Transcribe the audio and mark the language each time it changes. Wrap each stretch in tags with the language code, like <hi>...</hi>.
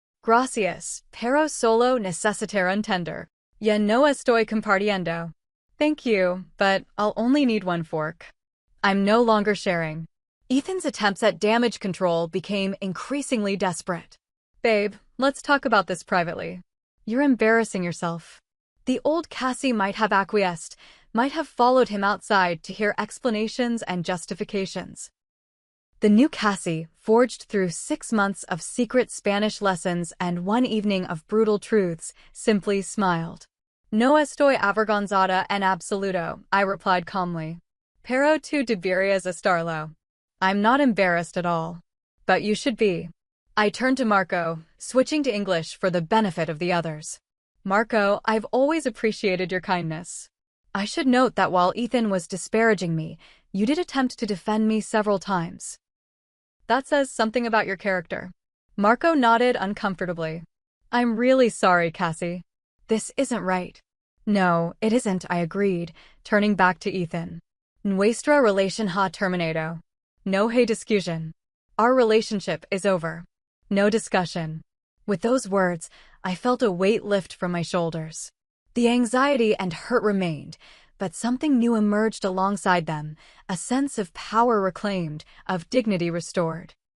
<es>Gracias, pero solo necesitaré entender. Ya no estoy compartiendo.</es> <en>Thank you, but I'll only need 1 fork. I'm no longer sharing. Ethan's attempts at damage control became increasingly desperate. Babe, let's talk about this privately. You're embarrassing yourself. The old Cassie might have acquiesced, might have followed him outside to hear explanations and justifications. The new Cassie, forged through 6 months of secret Spanish lessons and 1 evening of brutal truths, simply smiled.</en> <es>No estoy avergonzada en absoluto,</es> <en>I replied calmly.</en> <es>Pero tú deberías estarlo.</es> <en>I'm not embarrassed at all. But you should be. I turned to Marco, switching to English for the benefit of the others. Marco, I've always appreciated your kindness. I should note that while Ethan was disparaging me, you did attempt to defend me several times. That says something about your character. Marco nodded uncomfortably. I'm really sorry, Cassie. This isn't right. No, it isn't, I agreed, turning back to Ethan.</en> <es>Nuestra relación ha terminado. No hay discusión.</es> <en>Our relationship is over. No discussion. With those words, I felt a weight lift from my shoulders. The anxiety and hurt remained, but something new emerged alongside them, a sense of power reclaimed, of dignity restored.</en>